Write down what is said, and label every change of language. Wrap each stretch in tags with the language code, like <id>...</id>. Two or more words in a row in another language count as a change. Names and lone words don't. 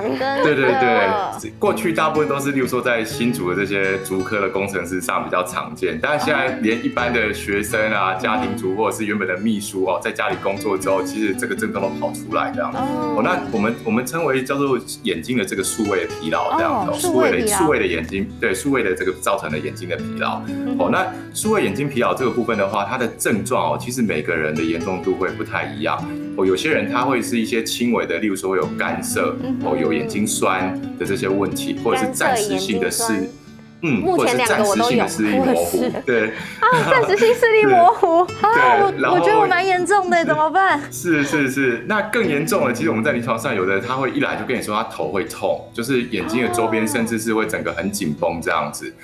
<zh>對，過去大部分都是，例如說在新竹的這些竹科的工程師上比較常見，但是現在連一般的學生啊、家庭主或者是原本的秘書在家裡工作之後，其實這個症狀都跑出來這樣。那我們稱為叫做眼睛的這個數位的疲勞這樣。數位的眼睛，對數位的這個造成的眼睛的疲勞。那數位眼睛疲勞這個部分的話，它的症狀其實每個人的嚴重度會不太一樣。有些人他會是一些輕微的，例如說有乾澀，有眼睛酸的這些問題，或者是暫時性的視。目前2个我都有，视力模糊，对暂时性视力模糊，对，我觉得我蛮严重的，怎么办？是，那更严重的，其实我们在临床上有的他会一来就跟你说他头会痛，就是眼睛的周边甚至是会整个很紧绷这样子，</zh>